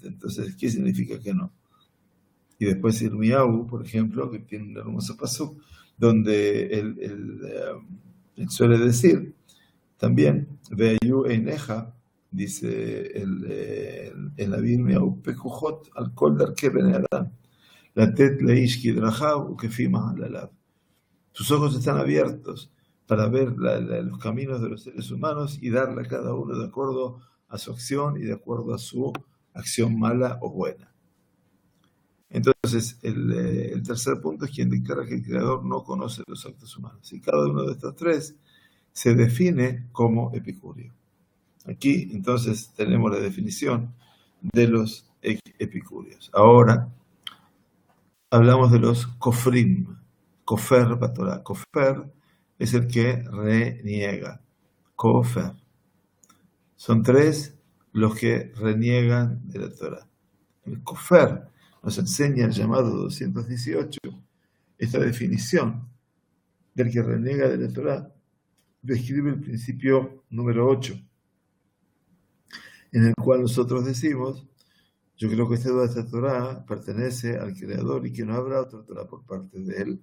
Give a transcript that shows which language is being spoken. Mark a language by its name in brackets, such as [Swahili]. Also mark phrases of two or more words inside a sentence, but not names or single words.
[Spanish] Entonces, ¿qué significa que no? Y después Irmiyahu, por ejemplo, que tiene un hermoso pasuk, donde él suele decir también, [Hebrew] אשר עיניך, [Spanish] dice el Naví Irmiyahu, [Hebrew] פקחות על כל דרכי בני אדם, לתת לאיש כדרכיו וכפרי מעלליו. [Spanish] Sus ojos están abiertos para ver los caminos de los seres humanos y darle a cada uno de acuerdo a su acción y de acuerdo a su acción mala o buena. Entonces, el tercer punto es quien declara que el Creador no conoce los actos humanos. Y cada uno de estos tres se define como epicúreo. Aquí, entonces, tenemos la definición de los epicúreos. Ahora, hablamos de los kofrim. [Hebrew] כופר בתורה. [Spanish] Kofer es el que reniega. Kofer. Son tres los que reniegan de la Torah. El kofer nos enseña el llamado 218, esta definición del que reniega de la Torah, describe el principio número 8, en el cual nosotros decimos, yo creo que esta Torah pertenece al Creador y que no habrá otra Torah por parte de él.